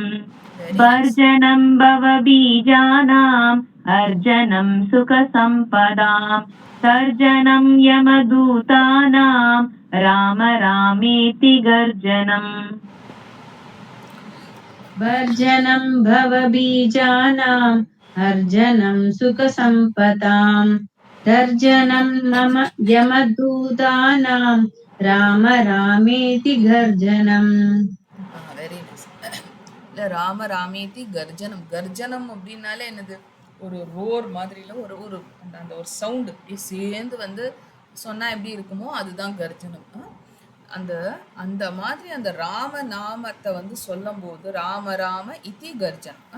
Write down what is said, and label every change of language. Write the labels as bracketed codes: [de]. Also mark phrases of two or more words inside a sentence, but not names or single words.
[sa] भर्जनं भवबीजानाम् अर्जनं सुखसम्पदाम् तर्जनं यमदूतानां राम रामेति गर्जनम्. भर्जनं भवबीजानाम् अर्जनं सुखसम्पदाम् तर्जनं यमदूतानां राम रामेति गर्जनम्. [en] very nice. [ta] இல்லை, [sa] राम रामेति गर्जनम्. [ta] கர்ஜனம் அப்படின்னாலே என்னது, ஒரு ரோர் மாதிரில ஒரு ஒரு அந்த ஒரு சவுண்டு அப்படியே சேர்ந்து வந்து சொன்னால் எப்படி இருக்குமோ அதுதான் கர்ஜனம். அந்த அந்த மாதிரி அந்த ராம நாமத்தை வந்து சொல்லும்போது [sa] राम राम इति गर्जनम्.